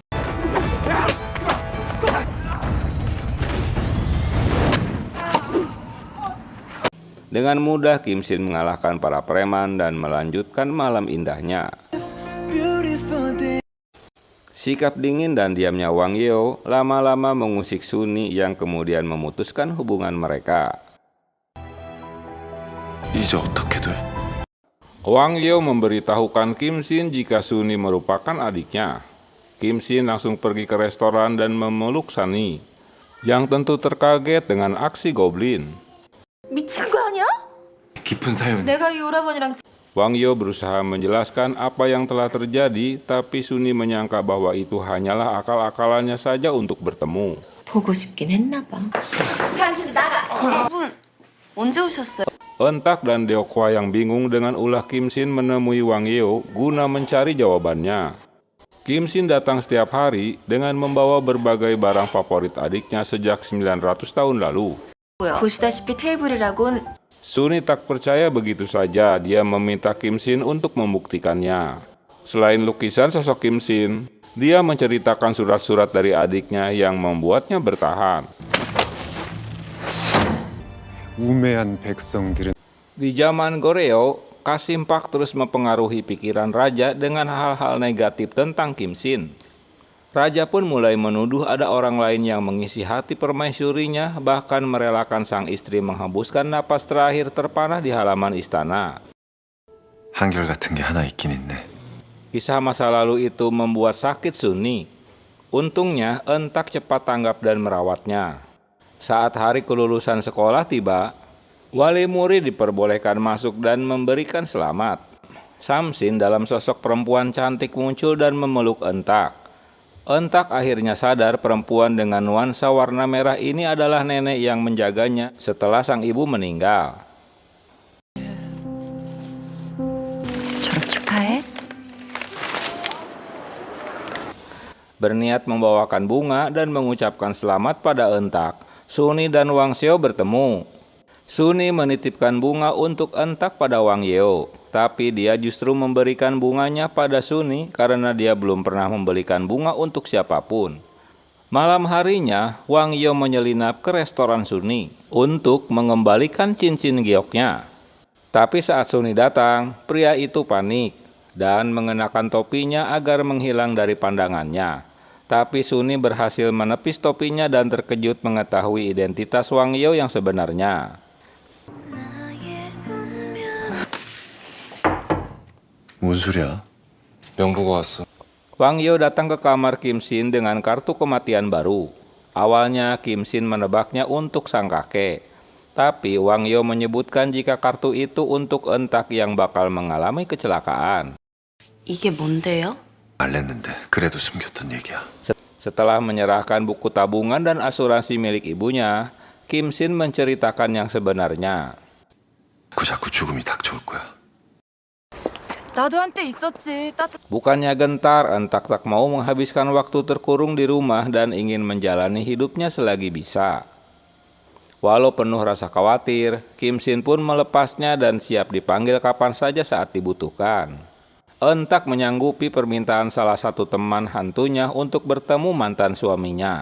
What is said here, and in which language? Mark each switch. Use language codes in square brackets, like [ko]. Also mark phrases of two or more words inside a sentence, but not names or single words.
[id] Dengan mudah Kim Shin mengalahkan para preman dan melanjutkan malam indahnya. Sikap dingin dan diamnya Wang Yo lama-lama mengusik Suni yang kemudian memutuskan hubungan mereka. [ko] 이제 어떻게 돼? [id] Wang Yo memberitahukan Kim Shin jika Suni merupakan adiknya. Kim Shin langsung pergi ke restoran dan memeluk Sunny, yang tentu terkaget dengan aksi goblin. [ko] 미친 거 아니야? 깊은 사연. 내가 이 오라버니랑 [id] Wang Yo berusaha menjelaskan apa yang telah terjadi, tapi Suni menyangka bahwa itu hanyalah akal-akalannya saja untuk bertemu. [ko] 보고 싶긴 했나 봐. 당신도 나가. 여러분, 언제 오셨어요? [id] Entak dan Deokwa yang bingung dengan ulah Kim Shin menemui Wang Yo guna mencari jawabannya. Kim Shin datang setiap hari dengan membawa berbagai barang favorit adiknya sejak 900 tahun lalu. [ko] 보시다시피 테이블이라곤 [id] Suni tak percaya begitu saja, dia meminta Kim Shin untuk membuktikannya. Selain lukisan sosok Kim Shin, dia menceritakan surat-surat dari adiknya yang membuatnya bertahan. [ko] 우매한 백성들은 [id] Di zaman Goryeo, Kasim Pak terus mempengaruhi pikiran raja dengan hal-hal negatif tentang Kim Shin. Raja pun mulai menuduh ada orang lain yang mengisi hati permaisurinya, bahkan merelakan sang istri menghembuskan napas terakhir terpanah di halaman istana. [ko] 한결같은 게 하나 있긴 있네. [id] Kisah masa lalu itu membuat sakit Suni. Untungnya, Entak cepat tanggap dan merawatnya. Saat hari kelulusan sekolah tiba, wali murid diperbolehkan masuk dan memberikan selamat. Samsin dalam sosok perempuan cantik muncul dan memeluk Entak. Entak akhirnya sadar perempuan dengan nuansa warna merah ini adalah nenek yang menjaganya setelah sang ibu meninggal. [ko] 졸업 축하해. [id] Berniat membawakan bunga dan mengucapkan selamat pada Entak, Suni dan Wang Xiao bertemu. Suni menitipkan bunga untuk Entak pada Wang Yo, tapi dia justru memberikan bunganya pada Suni karena dia belum pernah membelikan bunga untuk siapapun. Malam harinya, Wang Yo menyelinap ke restoran Suni untuk mengembalikan cincin gioknya. Tapi saat Suni datang, pria itu panik dan mengenakan topinya agar menghilang dari pandangannya. Tapi Suni berhasil menepis topinya dan terkejut mengetahui identitas Wang Yo yang sebenarnya. [ko] 뭔 소리야? 명부가 왔어. [id] Wang Yo datang ke kamar Kim Shin dengan kartu kematian baru. Awalnya Kim Shin menebaknya untuk sang kakek. Tapi Wang Yo menyebutkan jika kartu itu untuk Entak yang bakal mengalami kecelakaan. [ko] 이게 뭔데요? 말랬는데 그래도 숨겼던 얘기야. [id] Setelah menyerahkan buku tabungan dan asuransi milik ibunya, Kim Shin menceritakan yang sebenarnya. [ko] 자꾸 죽음이 닥쳐올 거야. 나도 한때 있었지. [id] Bukannya gentar, Entak tak mau menghabiskan waktu terkurung di rumah dan ingin menjalani hidupnya selagi bisa. Walau penuh rasa khawatir, Kim Shin pun melepasnya dan siap dipanggil kapan saja saat dibutuhkan. Entak menyanggupi permintaan salah satu teman hantunya untuk bertemu mantan suaminya.